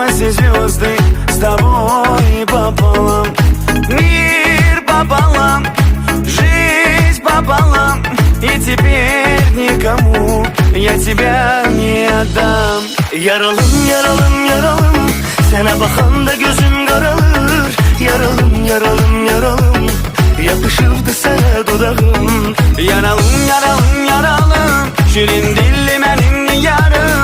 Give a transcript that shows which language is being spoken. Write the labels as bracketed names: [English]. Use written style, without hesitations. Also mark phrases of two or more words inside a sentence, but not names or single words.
[Russian] звезды с тобой пополам. Мир пополам, жизнь пополам, и теперь никому я тебя не отдам. [Azerbaijani] Yaralım, yaralım, yaralım, sana bakanda gözüm karalır. Yaralım, yaralım, yaralım, yapışırdı sana dudağım. Yaralım, yaralım, yaralım, şirin dilli benim yarım.